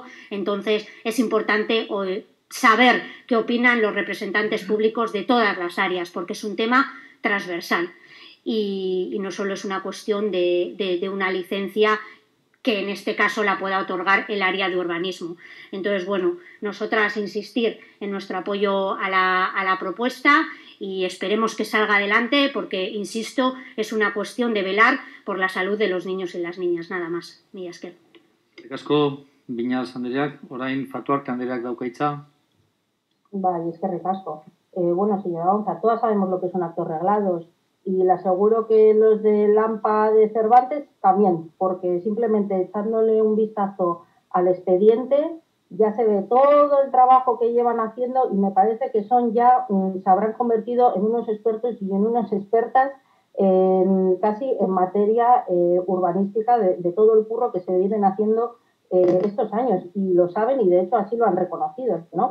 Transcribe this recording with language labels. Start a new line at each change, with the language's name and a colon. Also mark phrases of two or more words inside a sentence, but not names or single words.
Spanish: Entonces es importante saber qué opinan los representantes públicos de todas las áreas, porque es un tema transversal y no solo es una cuestión de una licencia que en este caso la pueda otorgar el área de urbanismo. Entonces, bueno, nosotras insistir en nuestro apoyo a la propuesta y esperemos que salga adelante, porque, insisto, es una cuestión de velar por la salud de los niños y las niñas, nada más.
Basque: Mila esker. Eskerrik asko, Viñals andreak. Orain Fatuarte andreak dauka hitza. Vale, eskerrik asko.
Spanish: Bueno, señora Baunza, todas sabemos lo que son actos reglados, y le aseguro que los del AMPA de Cervantes también, porque simplemente echándole un vistazo al expediente ya se ve todo el trabajo que llevan haciendo, y me parece que son ya, se habrán convertido en unos expertos y en unas expertas casi en materia urbanística de todo el curro que se vienen haciendo estos años, y lo saben, y de hecho así lo han reconocido, ¿no?